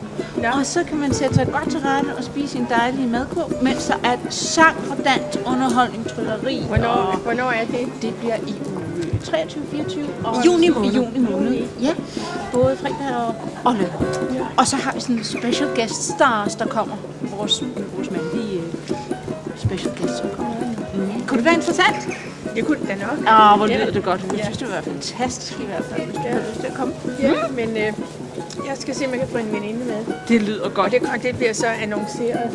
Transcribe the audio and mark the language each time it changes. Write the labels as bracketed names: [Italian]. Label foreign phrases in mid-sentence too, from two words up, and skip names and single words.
[Danish] Ja. Og så kan man sætte sig godt til rette og spise en dejlig madkurv, mens der er sang og dans, underholdning, trylleri. Hvornår er det? Det bliver i uge 23, 24 og Juni måned. i juni måned. Ja, både fredag og lørdag. Ja. Og så har vi sådan en [English] special guest stars, [Danish] der kommer. Vores mandlige [English] special guest, [Danish] som kommer. Kunne det være interessant? Det kunne det da nok. Hvor lyder det godt. Jeg synes, det vil være fantastisk i hvert fald, hvis du har lyst til at komme. Ja, men jeg skal se, om jeg kan få en veninde med. Det lyder godt. Og det bliver så annonceret.